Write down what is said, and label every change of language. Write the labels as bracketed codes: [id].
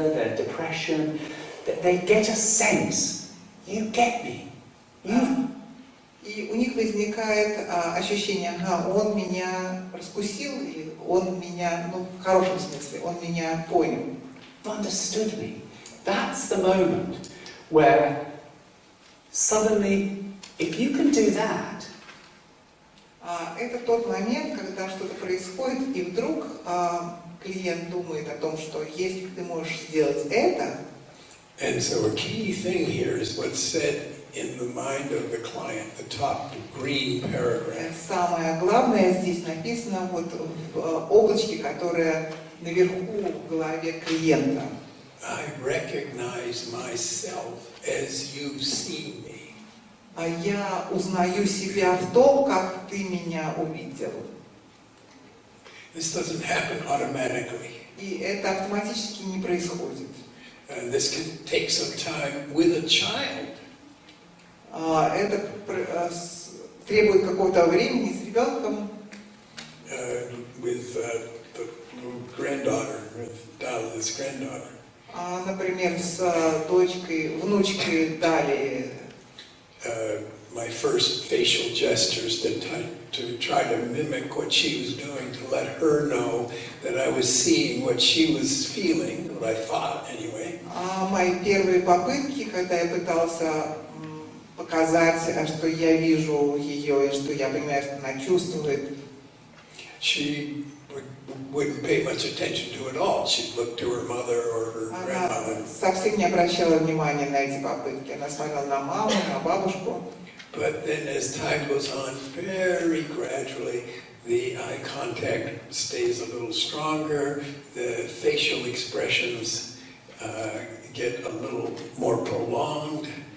[en] Their depression, they get a sense. You get me. [ru] И у них возникает ощущение, он меня раскусил, или он меня, в хорошем смысле, он меня понял. [en] Understood me. That's the moment where suddenly, if you can do that, [ru] Это тот момент, когда что-то происходит, и вдруг клиент думает о том, что если ты можешь сделать это. [en] And so a key thing here is what's said in the mind of the client, the top green paragraph. [ru] Самое главное здесь написано вот в облачке, которое наверху в голове клиента. [en] I recognize myself as you've seen me. [ru] А я узнаю себя в том, как ты меня увидел. [en] This doesn't happen automatically. [ru] И это автоматически не происходит. [en] This can take some time with a child. [ru] Это требует какого-то времени с ребенком. [en] With the granddaughter, with Dalia's granddaughter. [ru] Например, с дочкой, внучкой Дали. [en] My first facial gestures to try to mimic what she was doing, to let her know that I was seeing what she was feeling, what I thought anyway. [ru] Мои первые попытки, когда я пытался показать, что я вижу ее и что я понимаю, что она чувствует. [en] She wouldn't pay much attention to it all. She'd look to her mother or her grandmother. [ru] Она совсем не обращала внимания на эти попытки. Она смотрела на маму, на бабушку. [en] But then as time goes on, very gradually, the eye contact stays a little stronger, the facial expressions get a little more prolonged.